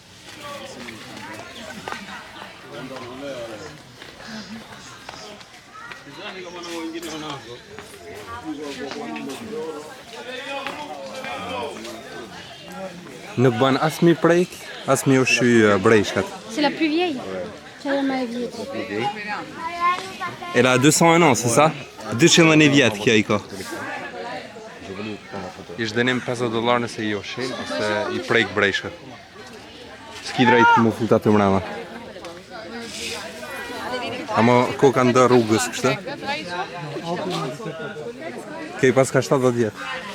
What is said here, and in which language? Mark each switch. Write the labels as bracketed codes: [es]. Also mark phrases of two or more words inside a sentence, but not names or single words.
[sq] Nuk bën as mi prek, as mi ushqy breshkat. [fr] C'est la plus vieille. Quelle ma vie. Elle a 201 ans, c'est ça? [sq] 201 vjet kjo i ka. Ish dënim $50 nëse i ushqin, ose i prek breshkat. S'ki drejt mu futa të mrena. Ama koka ndë rrugës kështë? Kej pas ka 70 vjetë.